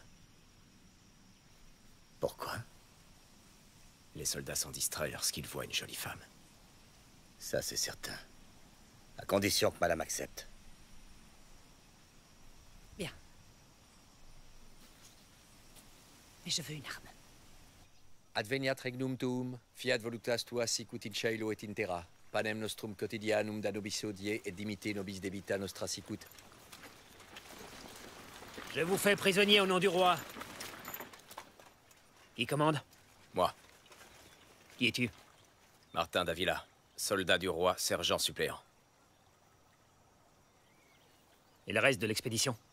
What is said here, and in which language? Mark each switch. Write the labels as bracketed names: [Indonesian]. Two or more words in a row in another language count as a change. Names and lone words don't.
[French] Pourquoi? Les soldats sont distraits lorsqu'ils voient une jolie femme. Ça, c'est certain. À condition que madame accepte. Bien. Mais je veux une arme. [Latin] Adveniat regnum tuum, fiat voluntas tua sicut in caelo et in terra. Panem nostrum quotidianum da nobis hodie et dimite nobis debita nostra sicut. [French] Je vous fais prisonnier au nom du roi. Qui commande? Moi. Qui es-tu? Martin d'Avila, soldat du roi, sergent suppléant. Et le reste de l'expédition?